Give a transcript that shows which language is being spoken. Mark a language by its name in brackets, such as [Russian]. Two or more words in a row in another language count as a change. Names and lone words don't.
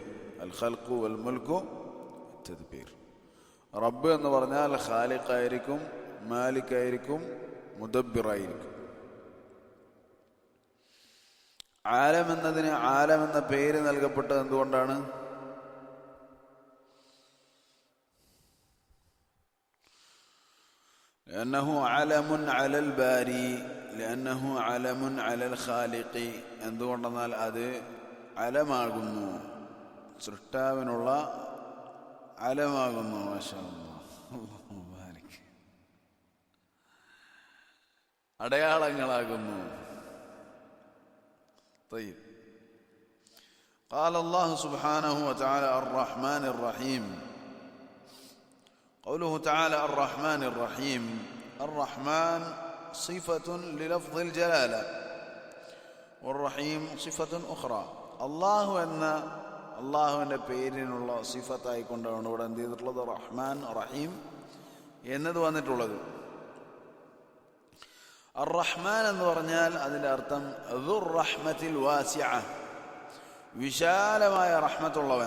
[Arabic] الخلق والملك والتدبير. [Malayalam] റബ്ബ് എന്ന് പറഞ്ഞാൽ ഖാലിഖായിരിക്കും, മാലിക്കായിരിക്കും, മുദബ്ബിറായിരിക്കും. ആലം എന്നതിന് ആലം എന്ന പേര് നൽകപ്പെട്ടത് എന്തുകൊണ്ടാണ്? [Arabic] لأنه علم على الباري لأنه علم على الخالق. [Malayalam] എന്തുകൊണ്ടെന്നാൽ അത് അലമാകുന്നു, സൃഷ്ടാവിനുള്ള അലമാകുന്നു. [Arabic] ما شاء الله, [Malayalam] അടയാളങ്ങളാകുന്നു. [Arabic] طيب. قال الله سبحانه وتعالى الرحمن الرحيم. قوله تعالى الرحمن الرحيم، الرحمن صفة للفظ الجلالة والرحيم صفة أخرى. [Malayalam] അള്ളാഹുവിൻ്റെ പേരിനുള്ള സിഫത്തായിക്കൊണ്ടാണ് ഇവിടെ എന്ത് ചെയ്തിട്ടുള്ളത്? റഹ്മാൻ റഹീം എന്നത് വന്നിട്ടുള്ളത്. അർ-റഹ്മാൻ എന്ന് പറഞ്ഞാൽ അതിൻ്റെ അർത്ഥം [Arabic] ذو الرحمة الواسعة, [Malayalam] വിശാലമായ റഹ്മത്തുള്ളവൻ.